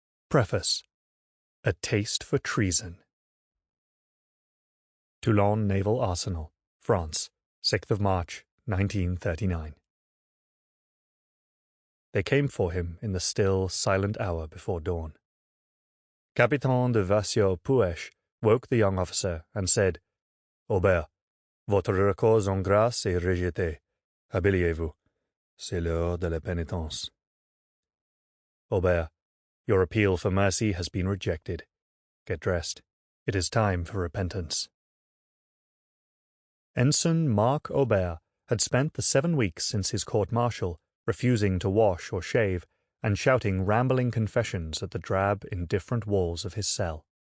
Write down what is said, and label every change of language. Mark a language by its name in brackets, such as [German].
[English] Preface. A Taste for Treason. Toulon Naval Arsenal, France, 6th of March, 1939. They came for him in the still, silent hour before dawn. [French] Capitaine de Vasseur Puech [English] woke the young officer and said, [French] "Aubert, votre recours en grâce est rejeté. Habillez-vous. C'est l'heure de la pénitence." [English] Aubert, your appeal for mercy has been rejected. Get dressed. It is time for repentance. Ensign Mark Aubert had spent the 7 weeks since his court-martial refusing to wash or shave and shouting rambling confessions at the drab, indifferent walls of his cell.